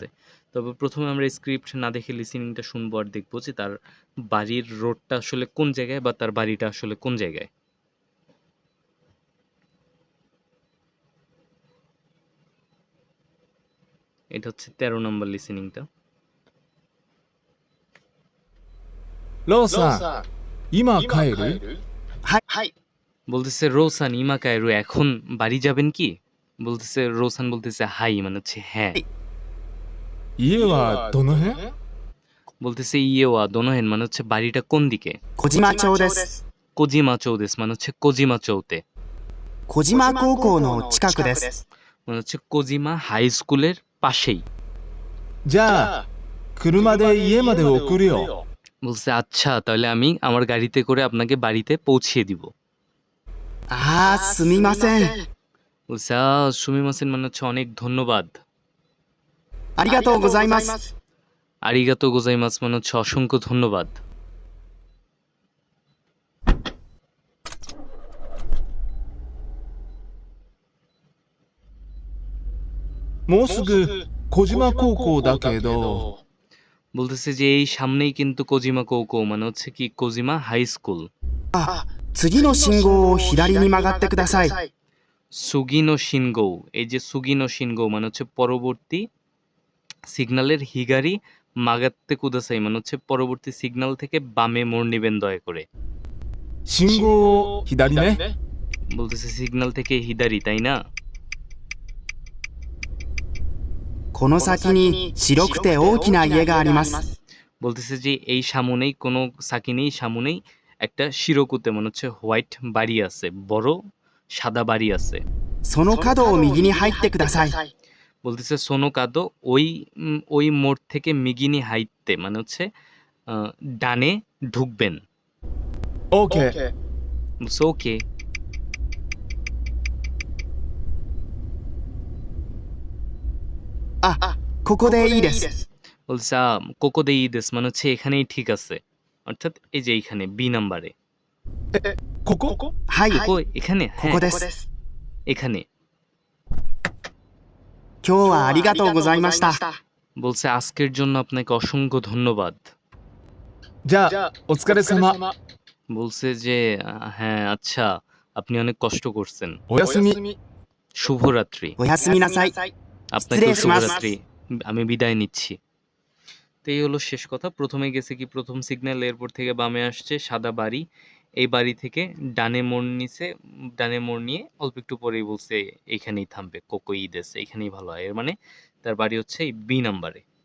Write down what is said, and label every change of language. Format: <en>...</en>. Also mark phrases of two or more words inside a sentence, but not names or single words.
<bn>তবে প্রথমে আমরা স্ক্রিপ্ট না দেখে লিসেনিংটা শুনবো আর দেখবো যে তার বাড়ির রোডটা আসলে কোন জায়গায় বা তার বাড়িটা আসলে কোন জায়গায়। এটা হচ্ছে 13 নম্বর লিসেনিংটা।</bn> <ja>ローさん、今帰る？はい。</ja> <bn>বলতেছে</bn> <ja>ローさん今帰る,</ja> <bn>এখন বাড়ি যাবেন কি? বলতেছে রোসান বলতেছে হাই মানে হচ্ছে হ্যাঁ।</bn> <ja>家はどの辺？</ja> <bn>বলতেছে</bn> <ja>家はどの辺</ja> <bn>মানে হচ্ছে বাড়িটা কোন দিকে।</bn> <ja>小島町です。</ja> <bn>কোজিমা চৌদেস মানে হচ্ছে কোজিমা চৌতে,</bn> <ja>小島高校の近くです。</ja> <bn>মানে হচ্ছে কোজিমা হাই স্কুলের পাশেই।</bn> <ja>じゃあ、車で家まで送るよ。</ja> <bn>বলছে আচ্ছা তাহলে আমি আমার গাড়িতে করে আপনাকে বাড়িতে পৌঁছিয়ে দিব।</bn> <ja>すみません。</ja> <bn>বলছে সুমিমাসেন মানে হচ্ছে অনেক ধন্যবাদ।</bn> <ja>ありがとうございます。ありがとうございます</ja> <bn>মানে হচ্ছে অসংখ্য ধন্যবাদ।</bn> <ja>もうすぐ小島高校だけど、</ja> <bn>বলতেছে যে এই সামনেই কিন্তু কোজিমা কৌকো মানে হচ্ছে কি কোজিমা হাই স্কুল।</bn> <ja>次の信号を左に曲がってください。次の信号,</ja> <bn>এই যে</bn> <ja>次の信号</ja> <bn>মানে হচ্ছে পরবর্তী সিগন্যালের</bn> <ja>左曲がってください</ja> <bn>মানে হচ্ছে পরবর্তী সিগন্যাল থেকে বামে মোড় নেবেন দয়া করে।</bn> <ja>信号を左ね。</ja> <bn>বলতেছে সিগন্যাল থেকে হিদারি, তাই না?</bn> <ja>この先に白くて大きな家があります。</ja> <bn>বলতেছে যে এই সামনেই</bn> <ja>この先に</ja> <bn>সামনেই একটা শিরোকুতে মানে হচ্ছে হোয়াইট বাড়ি আছে, বড় সাদা বাড়ি আছে।</bn> <ja>その角を右に入ってください。</ja> <bn>বলতেছে</bn> <ja>その角</ja> <bn>ওই মোড় থেকে</bn> <ja>右に入って</ja> <bn>মানে হচ্ছে ডানে ঢুকবেন।</bn> <ja>オーケー。</ja> <bn>বলছে ওকে।</bn> <ja>ここでいいです。</ja> <bn>বলছে</bn> <ja>ここでいいです</ja> <bn>মানে হচ্ছে এখানেই ঠিক আছে, অর্থাৎ এই যে এইখানে বি নাম্বারে।</bn> <ja>ここ？はい。</ja> <bn>কোকো এখানে?</bn> <ja>ここです。</ja> <bn>এখানে।</bn> <ja>今日はありがとうございました。</ja> <bn>বলছে আজকের জন্য আপনাকে অসংখ্য ধন্যবাদ।</bn> <ja>じゃあ、お疲れ様。</ja> <bn>বলছে যে হ্যাঁ আচ্ছা আপনি অনেক কষ্ট করছেন,</bn> <ja>おやすみ。</ja> <bn>শুভরাত্রি।</bn> <ja>おやすみなさい。</ja> <bn>আপনাকেও</bn> <ja>失礼します。</ja> <bn>শুভরাত্রি, আমি বিদায় নিচ্ছি। তো এই হলো শেষ কথা। প্রথমে গেছে কি প্রথম সিগন্যাল, এরপর থেকে বামে আসছে সাদা বাড়ি, এই বাড়ি থেকে ডানে মোড় নিছে, ডানে মোড় নিয়ে অল্প একটু পরেই বলছে এইখানেই থামবে,</bn> <ja>ここいいです,</ja> <bn>এইখানেই ভালো হয়। এর মানে তার বাড়ি হচ্ছে এই বি নাম্বারে।</bn>